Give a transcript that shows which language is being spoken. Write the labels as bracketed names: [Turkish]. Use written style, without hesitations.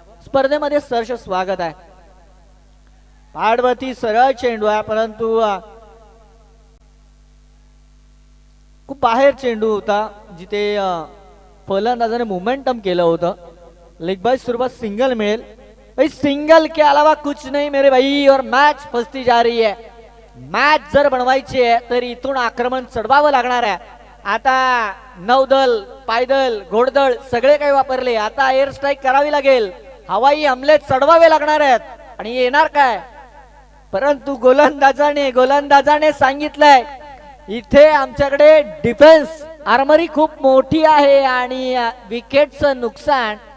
[Marathi] स्पर्धेमध्ये सहर्ष स्वागत आहे. पाडवती सरळ चेंडू आहे, परंतु खूप बाहेर चेंडू होता जिथे फलंदाजाने मोमेंटम केलं होतं. लेग बाय सुरुवात सिंगल मिळेल. [Hindi] भाई सिंगल के अलावा कुछ नहीं मेरे भाई और मैच फसती जा रही है. [Marathi] मॅच जर बनवायची आहे तर इथून आक्रमण चढवावं लागणार आहे. आता नौदल, पायदल, घोडदळ सगळे काही वापरले. आता एअर स्ट्राईक करावी लागेल, हवाई हमले चढवावे लागणार आहेत. आणि येणार काय, परंतु गोलंदाजाने सांगितलंय इथे आमच्याकडे डिफेन्स आर्मरी खूप मोठी आहे आणि विकेटचं नुकसान.